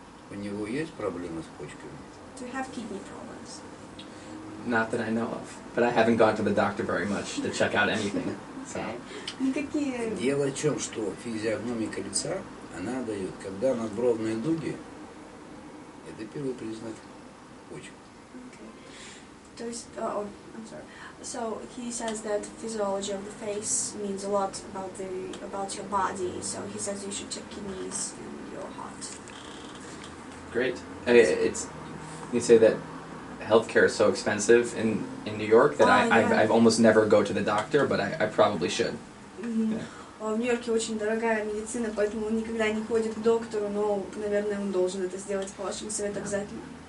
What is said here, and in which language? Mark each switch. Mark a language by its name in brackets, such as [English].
[Russian] У него есть проблемы с почками? [English] Do you have kidney problems? Not that I know of, but I haven't gone to the doctor very much to check out anything. So. [Russian] Никакие. Дело в том, что физиогномика лица, она дает, когда надбровные дуги, это первый признак почек. То есть, [English] I'm sorry. So he says that physiology of the face means a lot about your body. So he says you should check kidneys and your heart. Great. You say that healthcare is so expensive in New York that I've almost never go to the doctor, but I probably should. Mm-hmm. Yeah. [Russian] В Нью-Йорке очень дорогая медицина, поэтому он никогда не ходит к доктору, но, наверное, он должен это сделать по вашему совету обязательно.